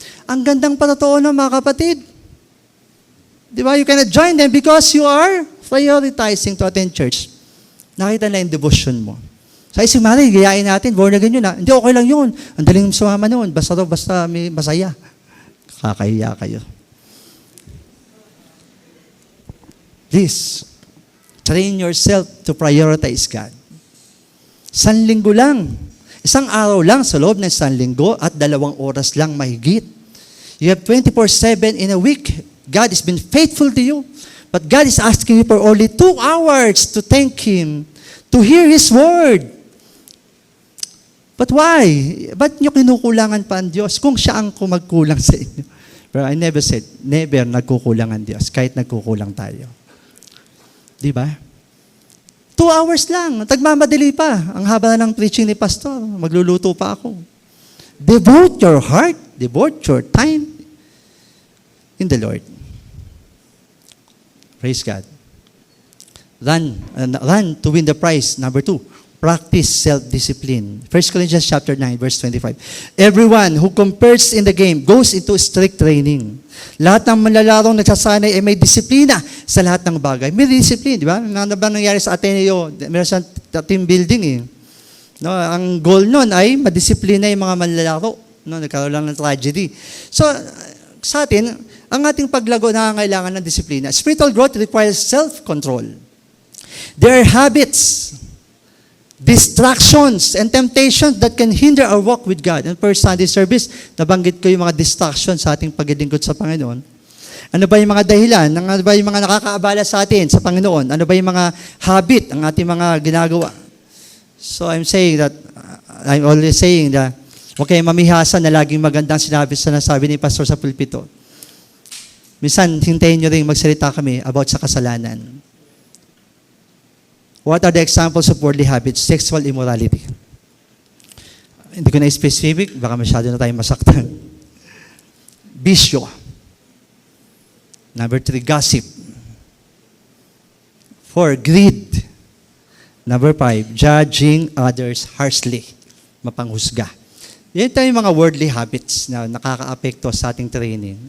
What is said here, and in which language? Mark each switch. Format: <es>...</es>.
<tl>Ang gandang patotoo mga kapatid. Di ba?</tl> <en>You cannot join them because you are prioritizing to attend church.</en> <tl>Nakita na yung devotion mo. Sa si Mari, gayain natin, born again yun. Hindi, okay lang yun. Ang daling sumama noon. Basta may masaya. Kakahiya kayo.</tl> <en>Please, train yourself to prioritize God.</en> <tl>1 linggo lang. Isang araw lang sa loob ng 1 linggo at 2 oras lang mahigit.</tl> <en>You have 24/7 in a week. God has been faithful to you. But God is asking you for only 2 hours to thank Him, to hear His word. But why?</en> <tl>Ba't nyo kinukulangan pa ang Diyos kung siya ang kumagkulang sa inyo? Pero</tl> <en>I never said,</en> <tl>never nagkukulang ang Diyos, kahit nagkukulang tayo. Di ba? 2 hours lang, tagmamadali pa. Ang haba ng preaching ni Pastor, magluluto pa ako.</tl> <en>Devote your heart, devote your time in the Lord. Praise God. Run to win the prize. Number 2, practice self-discipline. 1 Corinthians chapter 9, verse 25. Everyone who competes in the game goes into strict training.</en> <tl>Lahat ng manlalarong nagsasanay ay may disiplina sa lahat ng bagay. May discipline, di ba? Ano ba nangyari sa Ateneo? Meron sa team building eh. No, ang goal nun ay madisiplina yung mga manlalaro. No, nagkaroon lang ng tragedy. So, sa atin, ang ating paglago nangangailangan ng disiplina.</tl> <en>Spiritual growth requires self-control. There are habits, distractions, and temptations that can hinder our walk with God. And per Sunday service,</en> <tl>nabanggit ko yung mga distractions sa ating paglilingkod sa Panginoon. Ano ba yung mga dahilan? Ano ba yung mga nakakaabala sa atin sa Panginoon? Ano ba yung mga habit ang ating mga ginagawa?</tl> <en>So I'm always saying that</en> <tl>huwag kayong mamihasa na laging magandang sinasabi ni Pastor sa pulpito. Minsan, hintayin nyo rin magsalita kami about sa kasalanan.</tl> <en>What are the examples of worldly habits?</en> <tl>Sexual immorality. Hindi ko na specific, baka masyado na tayong masaktan. Bisyo. Number 3, gossip.</tl> <en>4, greed. Number 5, judging others harshly.</en> <tl>Mapanghusga. Yan tayo yung mga worldly habits na nakaka-apekto sa ating training.</tl>